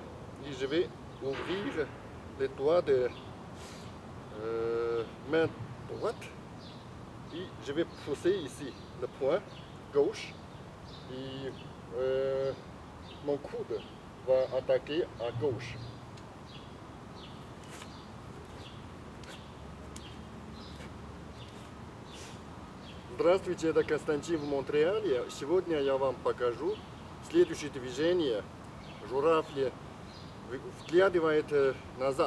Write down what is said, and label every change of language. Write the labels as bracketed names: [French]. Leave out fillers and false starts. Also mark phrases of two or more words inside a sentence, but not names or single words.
[French] Et je vais ouvrir les doigts de main droite. Et je vais pousser ici le point gauche. Et mon coude va attaquer à gauche. [Russian] Здравствуйте, это Константин в Монреале. Сегодня я вам покажу следующее движение. Журавли вглядывает назад.